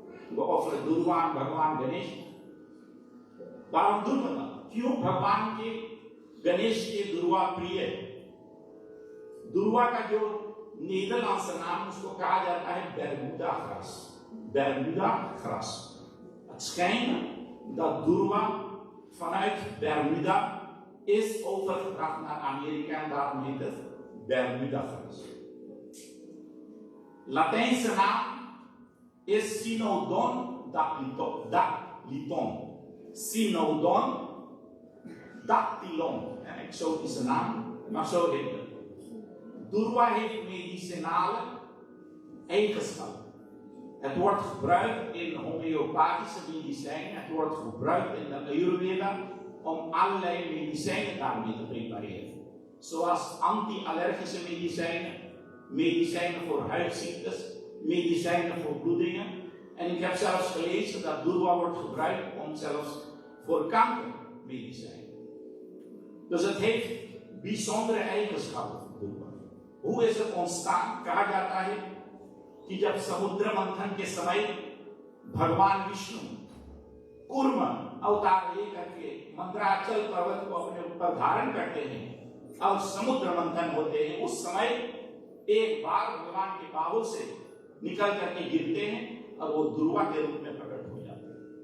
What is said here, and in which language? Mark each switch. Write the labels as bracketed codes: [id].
[nl] We offeren दुर्गा aan भगवान गणेश। waarom doen we dat? [hi] क्यों भगवान के गणेश के दुर्वा प्रिय? दुर्वा का जो नीदरलैंड्स नाम उसको कहा जाता है Bermuda gras. [nl] Bermuda gras. Het schijnt dat Durwa vanuit Bermuda is overgebracht naar Amerika en daarom heet het Bermuda gras. Latijnse naam is Cynodon dactyliton. Cynodon dactylon, een exotische naam, maar zo heet het. Durwa heeft medicinale eigenschappen. Het wordt gebruikt in homeopathische medicijnen, het wordt gebruikt in de Ayurveda om allerlei medicijnen daarmee te prepareren. Zoals anti-allergische medicijnen, medicijnen voor huidziektes, medicijnen voor bloedingen. En ik heb zelfs gelezen dat Durwa wordt gebruikt om zelfs voor kankermedicijnen. Dus het heeft bijzondere eigenschappen. Hoe is het ontstaan? [hi] कहा जाता है कि जब समुद्र मंथन के समय भगवान विष्णु कूर्म अवतार लेकर के मंदराचल पर्वत को अपने ऊपर धारण करते हैं और समुद्र मंथन होते हैं, उस समय एक बार भगवान के बाहु से निकल करके गिरते हैं और वो दुर्वा के रूप में प्रकट हो जाते हैं।